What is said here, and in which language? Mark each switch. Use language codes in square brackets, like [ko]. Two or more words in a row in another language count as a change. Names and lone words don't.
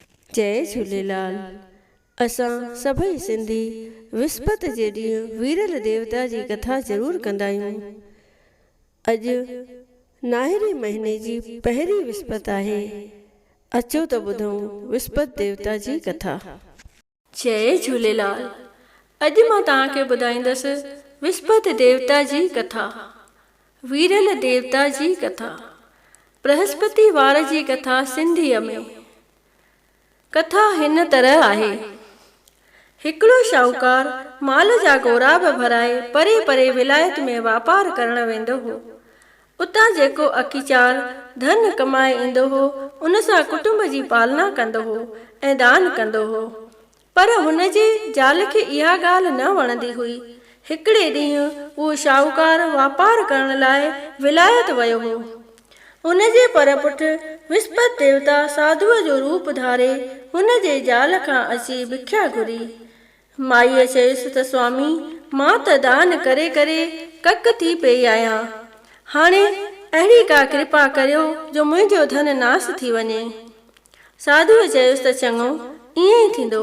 [sd] जय झूलेलाल। असां सभई सिंधी विस्पत जे ॾींहुं वीरल देवता जी कथा ज़रूरु कंदा आहियूं। अॼु नाहिरी महीने जी पहिरीं विस्पत आहे। अचो त ॿुधूं विस्पत देवता जी कथा। जय झूलेलाल। अॼु मां तव्हांखे ॿुधाईंदसि विस्पत देवता जी कथा। वीरल देवता जी कथा। बृहस्पति वार जी कथा सिंधीअ में। कथा हिन तरह आहे। हिकिड़ो शाहूकार माल जा गोराब भराए परे परे विलायत में वापार करण वेंदो हो। उतां जेको अखीचार धन कमाए ईंदो हो उन सां कुटुंब जी पालना कंदो हो ऐं दान कंदो हो। पर हुन जी ज़ाल खे इहा ॻाल्हि न वणंदी हुई। हिकिड़े ॾींहुं उहो शाहूकार वापार करण लाइ विलायत वियो हो। उन जे परपुठ विस्पत देवता साधुअ जो रूप धारे हुन जे ज़ाल खां अची भिख्या घुरी। माईअ चयुसि त स्वामी, मां त दान करे करे कक थी पई आहियां। हाणे अहिड़ी का कृपा करियो जो मुंहिंजो धन नास थी वञे। साधुअ चयुसि त चङो, ईअं ई थींदो।